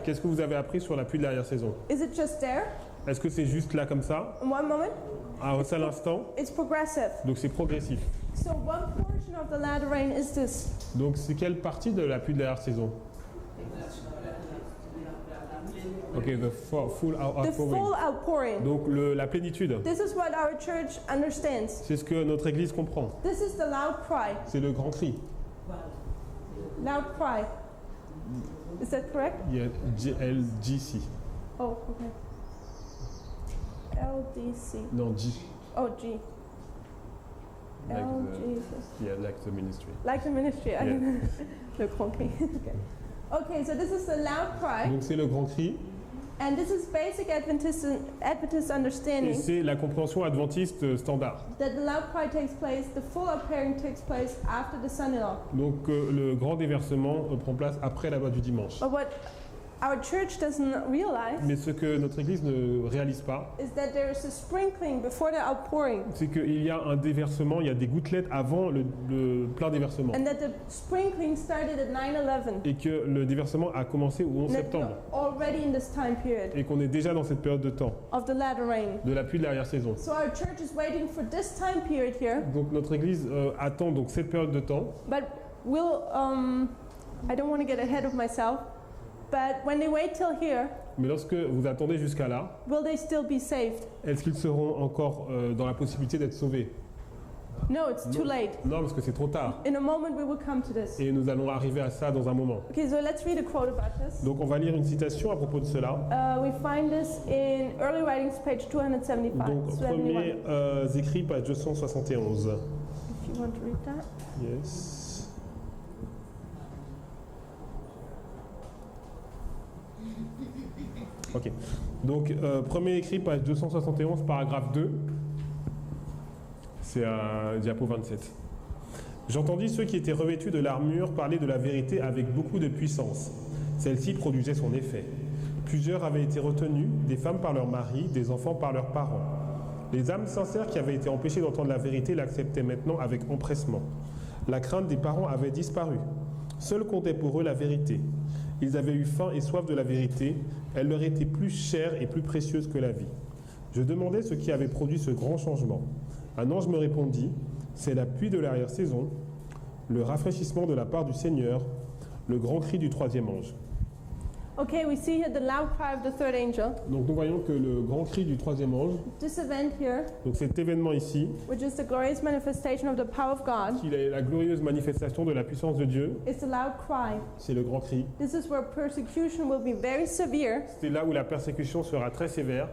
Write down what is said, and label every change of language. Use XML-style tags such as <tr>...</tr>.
<fr>Qu'est-ce que vous avez appris sur la pluie de l'arrière-saison?</fr> <en>Is it just there</en> <fr>Est-ce que c'est juste là comme ça,</fr> <en>in one moment?</en> <fr>à un seul instant?</fr> <en>It's progressive.</en> <fr>Donc c'est progressif.</fr> <en>So what portion of the latter rain is this?</en> <fr>Donc c'est quelle partie de la pluie de l'arrière-saison?</fr> <en>Ok, the full The outpouring. full outpouring.</en> <fr>Donc la plénitude.</fr> <en>This is what our church understands.</en> <fr>C'est ce que notre Église comprend.</fr> <en>This is the loud cry.</en> <fr>C'est le grand cri.</fr> <en>Loud cry. Is that correct?</en> <fr>Il y a LGC.</fr> <en>Oh, okay. LDC.</en> <fr>Non, G.</fr> <en>Oh, G. Like LG. like the ministry. Like the ministry. I Yeah.</en> <fr>Le grand cri. Okay.</fr> <en>Okay, so this is the loud cry,</en> <fr>Donc c'est le grand cri.</fr> <en>and this is basic Adventist</en> <fr>Et</fr> <en>understanding</en> <fr>c'est la compréhension adventiste standard.</fr> <en>that the loud cry takes place, the full outpouring takes place after the Sunday law.</en> <fr>Donc le grand déversement prend place après la loi du dimanche.</fr> <en>But what our church doesn't realize</en> <fr>Mais ce que notre Église ne réalise pas,</fr> <en>is that there is a sprinkling before the outpouring,</en> <fr>c'est qu'il y a un déversement, il y a des gouttelettes avant le plein déversement.</fr> <en>and that the sprinkling started at 9/11.</en> <fr>Et que le déversement a commencé au 11</fr> <en>That</en> <fr>septembre.</fr> <en>we're already in this time period</en> <fr>Et qu'on est déjà dans cette période de temps,</fr> <en>of the latter rain.</en> <fr>de la pluie de l'arrière-saison.</fr> <en>So our church is waiting for this time period here,</en> <fr>Donc notre Église attend donc cette période de temps.</fr> <en>but we'll, I don't want to get ahead of myself, but when they wait till here,</en> <fr>Mais lorsque vous attendez jusqu'à là,</fr> <en>will they still be saved?</en> <fr>est-ce qu'ils seront encore dans la possibilité d'être sauvés?</fr> <en>No, it's too late.</en> <fr>Non, parce que c'est trop tard.</fr> <en>In a moment we will come to this.</en> <fr>Et nous allons arriver à ça dans un moment.</fr> <en>Okay, so let's read a quote about this.</en> <fr>Donc on va lire une citation à propos de cela.</fr> <en>We find this in Early Writings, page 275.</en> <fr>Donc</fr> <en>71.</en> <fr>premier écrit, page 271.</fr> <en>If you want to read that. Yes. Ok.</en> <fr>Donc premier écrit, page 271, paragraphe 2. C'est à diapo 27. J'entendis ceux qui étaient revêtus de l'armure parler de la vérité avec beaucoup de puissance. Celle-ci produisait son effet. Plusieurs avaient été retenus, des femmes par leurs maris, des enfants par leurs parents. Les âmes sincères qui avaient été empêchées d'entendre la vérité l'acceptaient maintenant avec empressement. La crainte des parents avait disparu. Seule comptait pour eux la vérité. Ils avaient eu faim et soif de la vérité. Elle leur était plus chère et plus précieuse que la vie. Je demandais ce qui avait produit ce grand changement. Un ange me répondit, c'est la pluie de l'arrière-saison, le rafraîchissement de la part du Seigneur, le grand cri du troisième ange.</fr> <en>Okay, we see here the loud cry of the third angel.</en> <fr>Donc nous voyons que le grand cri du troisième ange,</fr> <en>This event here,</en> <fr>donc cet événement ici,</fr> <en>which is the glorious manifestation of the power of God,</en> <fr>qui est la glorieuse manifestation de la puissance de Dieu,</fr> <en>is the loud cry.</en> <fr>c'est le grand cri.</fr> <en>This is where persecution will be very severe.</en> <fr>C'est là où la persécution sera très sévère.</fr>